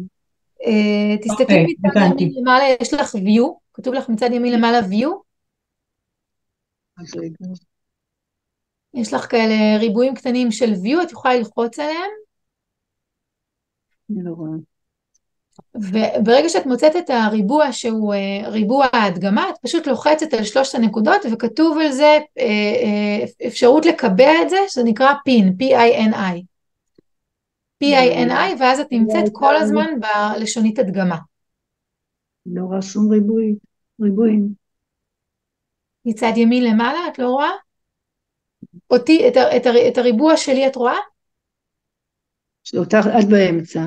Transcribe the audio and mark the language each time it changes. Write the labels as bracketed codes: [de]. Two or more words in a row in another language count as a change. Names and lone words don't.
[he] תסתכלי מצד ימין למעלה, יש לך view, כתוב לך מצד ימין למעלה view, יש לך כאלה ריבועים קטנים של view, את יכולה ללחוץ עליהם, אני לא רואה. וברגע שאת מוצאת את הריבוע שהוא ריבוע ההדגמה, את פשוט לוחצת על 3 הנקודות, וכתוב על זה אפשרות לקבע את זה, שזה נקרא PIN, P-I-N-I. P-I-N-I, ואז את נמצאת כל הזמן בלשונית הדגמה. לא רואה שום ריבועים. מצד ימין למעלה, את לא רואה? אותי, את הריבוע שלי את רואה? אותך עד באמצע.